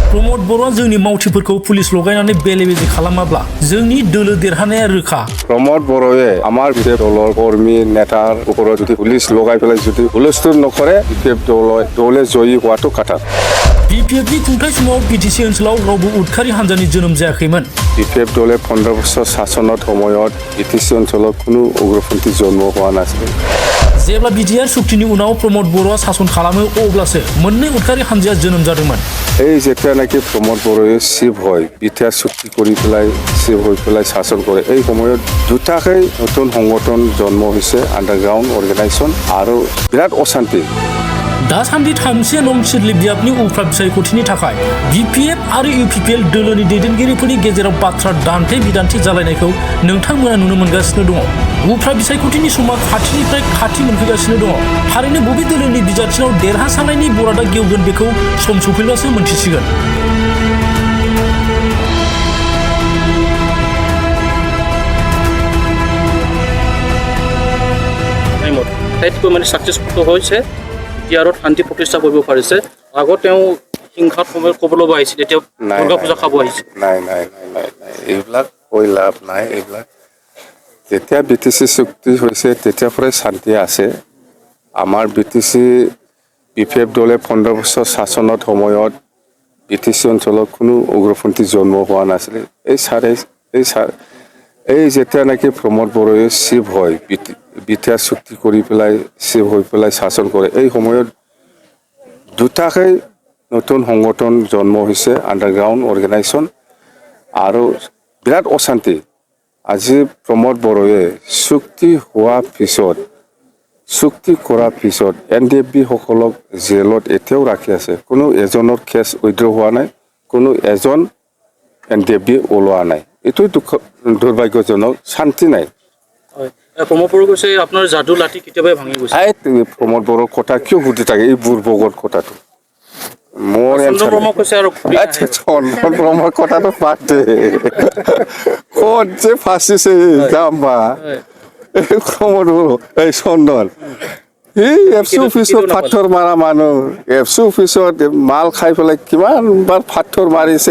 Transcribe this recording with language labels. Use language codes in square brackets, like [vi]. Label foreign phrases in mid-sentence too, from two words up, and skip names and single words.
[brx] प्रमद बर'आ जोंनि मावथिफोरखौ पुलिस लगायनानै बेले-बेजे खालामाब्ला जोंनि दोलो देरहानाया रोखा। [as] प्रमद बर'ए আমাৰ বিজেপি দলৰ কৰ্মী নেতাৰ ওপৰত যদি পুলিচ লগাই পেলাই যদি হুলস্থুল নকৰে বিজেপি দলে জয়ী হোৱাটো কথা। [brx] বিপিএফनि खुंथाय समाव बिटिसि ओनसोलाव रावबो उदखारि हान्जानि जोनोम जायाखैमोन। [as] বিপিএফ দলে 15 বছৰ শাসনৰ সময়ত বিটিसि অঞ্চলত কোনো উগ্ৰপন্থী জন্ম হোৱা নাছিল। [brx] जेब्ला बिटिआर सुक्तिनि उनाव प्रमद बर'आ शासन खालामो अब्लासो मोननै उदखारि हान्जाया जोनोम जादोंमोन। [as] এই যেতিয়ালৈকে प्रमद बर'ए চিফ হয় বিটিআর চুক্তি কৰি পেলাই চিফ হৈ পেলাই শাসন কৰে এই সময়ত দুটাকৈ নতুন সংগঠন জন্ম হৈছে [en] underground organisation [as] আৰু বিৰাট অশান্তি। [brx] दासान्दि 3 नं सिदलि बियाबनि उफ्रा बिसायख'थिनि थाखाय बिपिएफ आरो इउपिपिएल दोलोनि दैदेनगिरिफोरनि गेजेराव बाथ्रा दान्थे बिदान्थे जालायनायखौ नोंथांमोना नुनो मोनगासिनो दङ। उफ्रा बिसायख'थिनि समा खाथिनिफ्राय खाथि मोनफैगासिनो दङ। थारैनो बबे दोलोनि बिजाथिनाव देरहासारनायनि बरादा गेवगोन बेखौ सम सफैब्लासो मोनथिसिगोन। [as] আটাইতকৈ মানে ছাকচেছফুল হৈছে বিটিআৰত শান্তি প্ৰতিষ্ঠা কৰিব পাৰিছে। আগত তেওঁ হিংসাত সময়ত ক'বলৈ আহিছিল এতিয়া দুৰ্গা পূজা খাব আহিছে। নাই এইবিলাক কৈ লাভ নাই। এইবিলাক যেতিয়া বিটিসি চুক্তি হৈছে তেতিয়াৰ পৰাই শান্তি আছে। আমাৰ বিপিএফ দলে 15 বছৰ শাসনৰ সময়ত বিটিসি অঞ্চলত কোনো উগ্ৰপন্থী জন্ম হোৱা নাছিল। এই যেতিয়া নাকি प्रमद बर'ए চিফ হয় বিটিআর চুক্তি কৰি পেলাই চিফ হৈ পেলাই শাসন কৰে এই সময়ত দুটাকৈ নতুন সংগঠন জন্ম হৈছে [en] underground organisation [as] আৰু বিৰাট অশান্তি। আজি प्रमद बर'ए চুক্তি কৰাৰ পিছত NDFB সকলক জেলত এতিয়াও ৰাখি আছে। কোনো এজনৰ [en] case withdraw [as] হোৱা নাই, কোনো এজন NDFB ওলোৱা নাই। এইটোই দুৰ্ভাগ্যজনক, শান্তি নাই। প্ৰমদ বড়ো কৈছে আপোনাৰ যাদু লাঠি কেতিয়াবাই ভাঙি গৈছে। प्रमद बर'ৰ কথা কিয় সুধি থাকে এই বুৰ্বকৰ কথাটো? মোৰ চন্দন ব্ৰহ্মৰ কথাটো পাতে ক'ত যে ফাঁচিছে যাম বা প্ৰমদ বড়ো এই চন্দন এফচি অফিচত পাথৰ মাৰা মানুহ, এফচি অফিচত মাল খাই পেলাই কিমান বাৰ পাথৰ মাৰিছে।